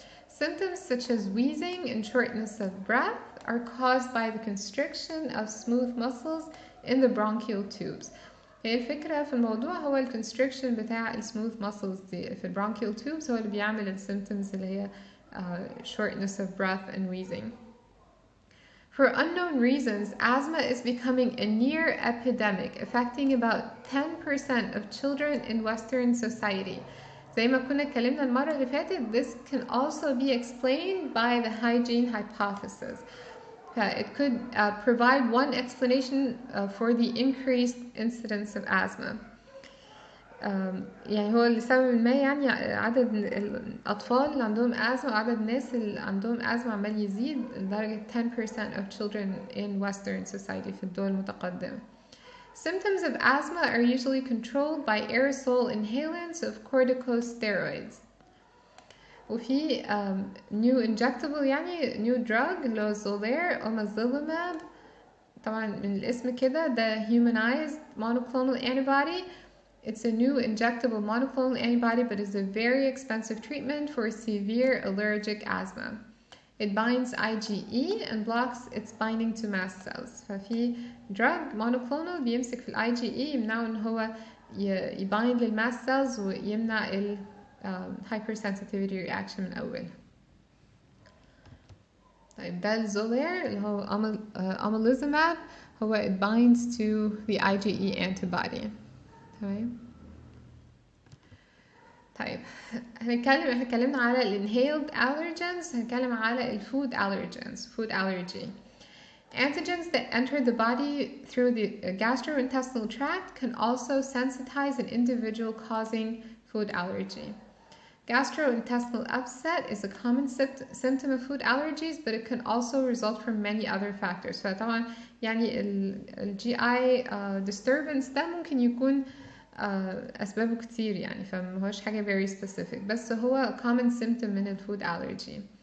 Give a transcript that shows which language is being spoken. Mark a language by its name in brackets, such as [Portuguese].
[English] Symptoms such as wheezing and shortness of breath are caused by the constriction of smooth muscles in the bronchial tubes. [Arabic] هي الفكرة في الموضوع هو ال constriction بتاع ال smooth muscles دي في ال bronchial tubes هو اللي بيعمل ال symptoms اللي هي [English] shortness of breath and wheezing. For unknown reasons, asthma is becoming a near epidemic, affecting about 10% of children in Western society. [Arabic] زي ما كنا اتكلمنا المرة اللي فاتت, [English] this can also be explained by the hygiene hypothesis. It could provide one explanation for the increased incidence of asthma. [Arabic] يعني هو لسبب ما يعني عدد الأطفال اللي عندهم أزمة وعدد الناس اللي عندهم أزمة عمال يزيد لدرجة [English] 10% of children in Western society [Arabic] في الدول المتقدمة. [English] Symptoms of asthma are usually controlled by aerosol inhalants of corticosteroids. [Arabic] وفي new injectable يعني new drug اللي هو Xolair omalizumab. طبعا من الاسم كده ده humanized monoclonal antibody. [English] It's a new injectable monoclonal antibody but is a very expensive treatment for severe allergic asthma. It binds IgE and blocks its binding to mast cells. [Arabic] ففي drug monoclonal بيمسك في ال IgE يمنعه ان هو يbind للmast cells ويمنع ال hypersensitivity reaction من أولها. طيب ده الزولير اللي هو omalizumab هو [English] it binds to the IgE antibody. [Arabic] تمام. طيب احنا اتكلمنا على ال inhaled allergens. هنتكلم على ال [English] food allergens, food allergy. Antigens that enter the body through the gastrointestinal tract can also sensitize an individual, causing food allergy. Gastrointestinal upset is a common symptom of food allergies, but it can also result from many other factors. [Arabic] فطبعا يعني ال GI disturbance ده ممكن يكون أسبابه كتير يعني فمهوش حاجة very specific بس هو common symptom من ال food allergy.